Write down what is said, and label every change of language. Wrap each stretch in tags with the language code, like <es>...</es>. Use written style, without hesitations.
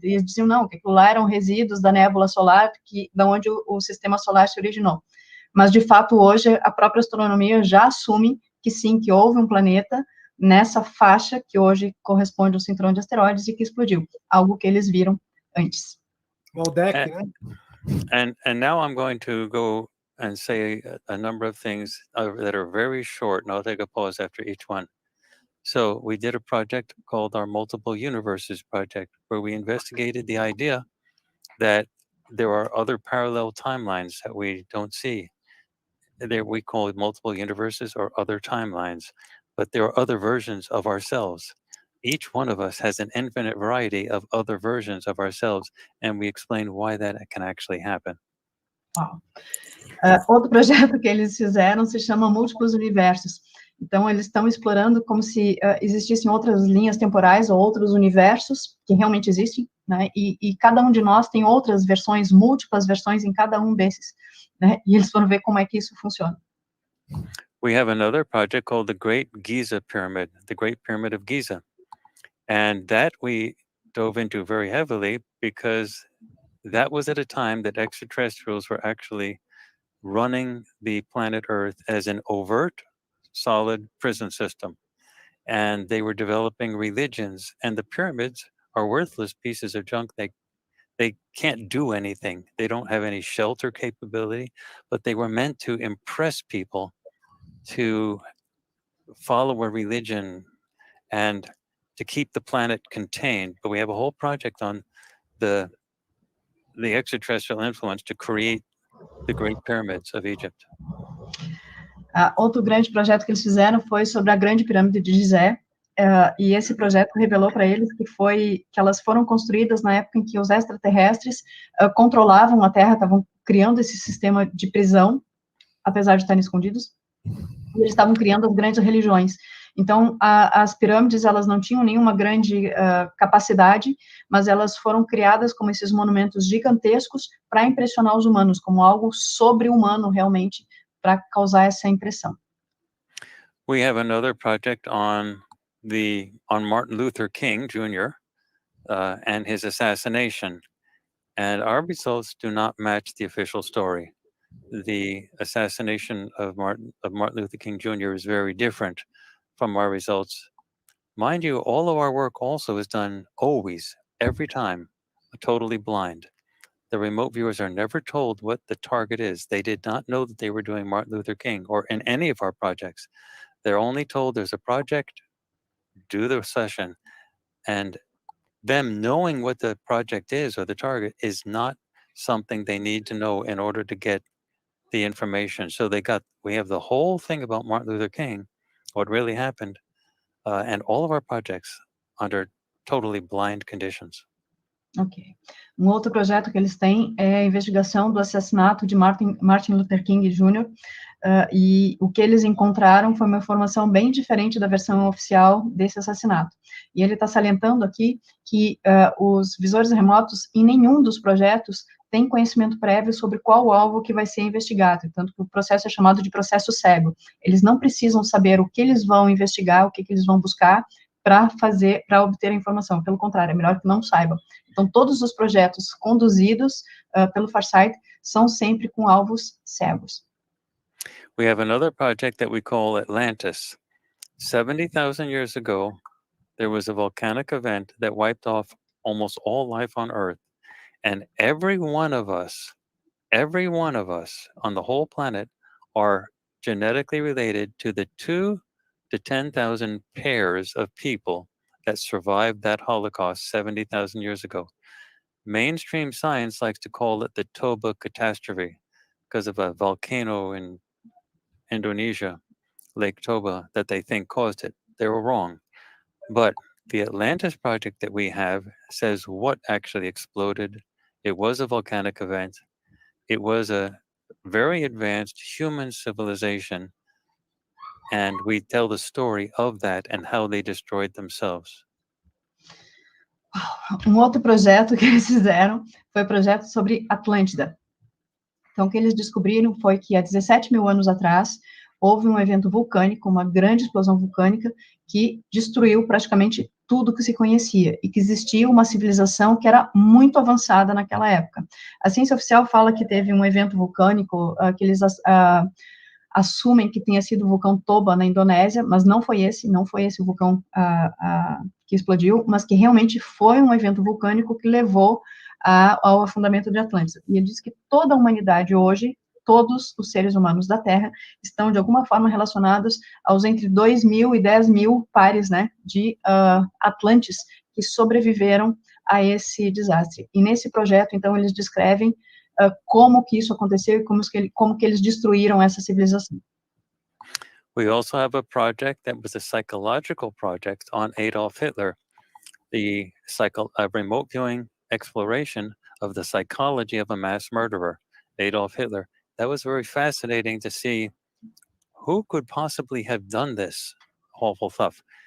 <pt>Eles diziam, não, que aquilo lá eram resíduos da nébula solar, da onde o sistema solar se originou. Mas, de fato, hoje, a própria astronomia já assume que sim, que houve um planeta nessa faixa que hoje corresponde ao cinturão de asteroides e que explodiu, algo que eles viram antes. Waldeck, né?</pt> <en>And now I'm going to go and say a number of things that are very short, and I'll take a pause after each one. So we did a project called our Multiple Universes Project, where we investigated the idea that there are other parallel timelines that we don't see. We call it multiple universes or other timelines, but there are other versions of ourselves. Each one of us has an infinite variety of other versions of ourselves, and we explain why that can actually happen. Wow.</en> <pt>Outro projeto que eles fizeram se chama Múltiplos Universos. Então, eles estão explorando como se existissem outras linhas temporais ou outros universos que realmente existem, né? E cada um de nós tem outras versões, múltiplas versões em cada um desses, né? E eles foram ver como é que isso funciona.</pt> <en>We have another project called the Great Giza Pyramid, the Great Pyramid of Giza. And that we dove into very heavily because that was at a time that extraterrestrials were actually running the planet Earth as an overt, solid prison system. And they were developing religions, and the pyramids are worthless pieces of junk. They can't do anything. They don't have any shelter capability, but they were meant to impress people to follow a religion and to keep the planet contained. But we have a whole project on the extraterrestrial influence to create the Great Pyramids of Egypt.</en> <pt>Outro grande projeto que eles fizeram foi sobre a Grande Pirâmide de Gizé, e esse projeto revelou para eles que elas foram construídas na época em que os extraterrestres controlavam a Terra, estavam criando esse sistema de prisão, apesar de estarem escondidos, e eles estavam criando as grandes religiões. Então, as pirâmides, elas não tinham nenhuma grande capacidade, mas elas foram criadas como esses monumentos gigantescos para impressionar os humanos, como algo sobre-humano, realmente, para causar essa impressão.</pt> <en>We have another project on Martin Luther King Jr. And his assassination, and our results do not match the official story. The assassination of Martin Luther King Jr. is very different from our results. Mind you, all of our work also is done always, every time, totally blind. The remote viewers are never told what the target is. They did not know that they were doing Martin Luther King or in any of our projects. They're only told there's a project, do the session, and them knowing what the project is or the target is not something they need to know in order to get the information. So we have the whole thing about Martin Luther King, what really happened, and all of our projects under totally blind conditions. Ok.</en> <pt>Um outro projeto que eles têm é a investigação do assassinato de Martin Luther King Jr., e o que eles encontraram foi uma informação bem diferente da versão oficial desse assassinato. E ele está salientando aqui que os visores remotos, em nenhum dos projetos, tem conhecimento prévio sobre qual alvo que vai ser investigado, tanto que o processo é chamado de processo cego. Eles não precisam saber o que eles vão investigar, o que eles vão buscar para obter a informação. Pelo contrário, é melhor que não saibam. Então, todos os projetos conduzidos pelo Farsight são sempre com alvos cegos.</pt> <en>We have another project that we call Atlantis. 70,000 years ago, there was a volcanic event that wiped off almost all life on Earth. And every one of us on the whole planet are genetically related to the 2 to 10,000 pairs of people that survived that Holocaust 70,000 years ago. Mainstream science likes to call it the Toba catastrophe because of a volcano in Indonesia, Lake Toba, that they think caused it. They were wrong. But the Atlantis project that we have says what actually exploded. It was a volcanic event. It was a very advanced human civilization. And we tell the story of that and how they destroyed themselves.</en> <pt>Um outro projeto que eles fizeram foi o projeto sobre Atlântida. Então, o que eles descobriram foi que há 17 mil anos atrás, houve um evento vulcânico, uma grande explosão vulcânica, que destruiu praticamente tudo que se conhecia, e que existia uma civilização que era muito avançada naquela época. A ciência oficial fala que teve um evento vulcânico, que eles assumem que tenha sido o vulcão Toba, na Indonésia, mas não foi esse o vulcão que explodiu, mas que realmente foi um evento vulcânico que levou ao afundamento de Atlântida. E ele diz que toda a humanidade hoje, todos os seres humanos da Terra, estão de alguma forma relacionados aos entre 2.000 e 10.000 pares, né, de Atlantes que sobreviveram a esse desastre. E nesse projeto, então, eles descrevem como que isso aconteceu e como que eles destruíram essa civilização.</pt> <en>We also have a project that was a psychological project on Adolf Hitler, the remote viewing exploration of the psychology of a mass murderer, Adolf Hitler. That was very fascinating to see who could possibly have done this awful stuff.</en>